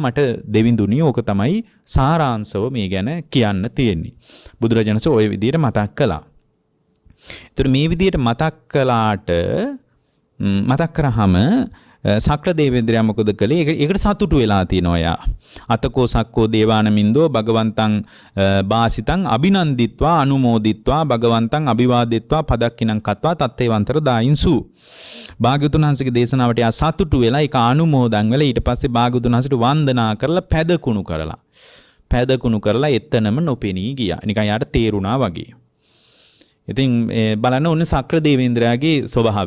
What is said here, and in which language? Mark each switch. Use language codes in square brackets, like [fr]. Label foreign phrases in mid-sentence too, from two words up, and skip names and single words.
[si] මට දෙවිඳුනි ඕක තමයි සාරාංශව මේ ගැන කියන්න තියෙන්නේ. බුදුරජාණන් වහන්සේ ওই විදියට මතක් කළා. ඒතර මේ විදියට මතක් කළාට මතක් කරාම සක්‍ර දේවේන්ද්‍රයා මොකද කළේ? ඒකට සතුටු වෙලා තියෙනවා යා. [pi] අතකෝ සක්කෝ දේවානමින්දෝ භගවන්තං බාසිතං අභිනන්දිත්වා අනුමෝදිත්වා භගවන්තං අභිවාදිත්වා පදක්කිනං කତ୍වා තත්තේවන්තර දායින්සු. [si] භාග්‍යවතුන් වහන්සේගේ දේශනාවට යා සතුටු වෙලා ඒක අනුමෝදන් වෙලා ඊට පස්සේ භාග්‍යවතුන් වහන්සේට වන්දනා කරලා පැදකුණු කරලා එතනම නොපෙනී ගියා. නිකන් යාට තේරුණා වගේ. ඉතින් බලන්න ඕනේ සක්‍ර දේවේන්ද්‍රයාගේ ස්වභාවය.